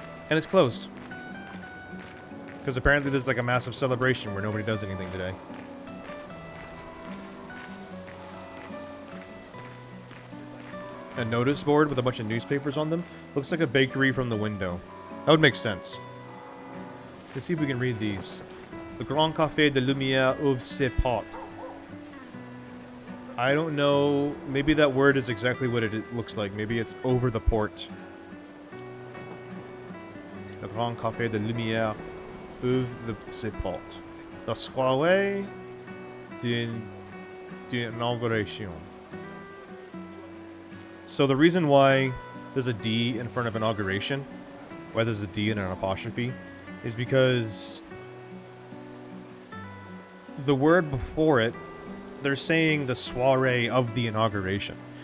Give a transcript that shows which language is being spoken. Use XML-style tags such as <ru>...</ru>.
<en>And it's closed. Because apparently there's like a massive celebration where nobody does anything today. A notice board with a bunch of newspapers on them. Looks like a bakery from the window. That would make sense. Let's see if we can read these.</en> <fr>Le Grand Café de Lumière ouvre ses portes.</fr> <en>I don't know. Maybe that word is exactly what it looks like. Maybe it's over the port.</en> <fr>Le Grand Café de Lumière ouvre ses portes. La soirée d'inauguration.</fr> <en>So the reason why there's a D in front of inauguration, why there's a D and an apostrophe, is because the word before it, they're saying the soiree of the inauguration.</en>